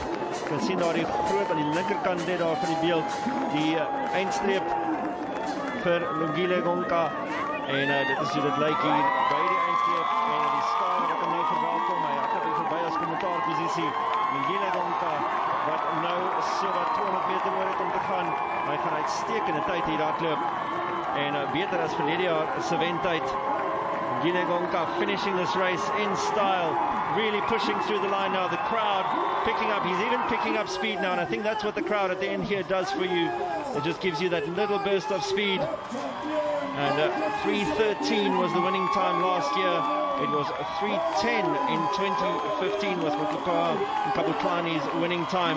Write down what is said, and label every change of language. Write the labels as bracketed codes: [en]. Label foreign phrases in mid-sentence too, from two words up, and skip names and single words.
[af] Jy kan sien daar die groot aan die linkerkant net daar van die beeld die eindstreep vir Lungile Gonka. En dit is hoe dit lyk hier by die eindstreep. En die skaar wat hom nou verwelkom. Hy hardloop hier verby as kommentaarposisie. Ngile Gonka wat nou so wat 200 meter oor het om te gaan. Hy gaan uitstekende tyd hier hardloop. En beter as verlede jaar se wentyd. Ngile Gonka [en] finishing this race in style. Really pushing through the line now. The crowd picking up. He's even picking up speed now. And I think that's what the crowd at the end here does for you. It just gives you that little burst of speed. And 3:13 was the winning time last year. It was 3:10 in 2015 was Kabuklani's winning time.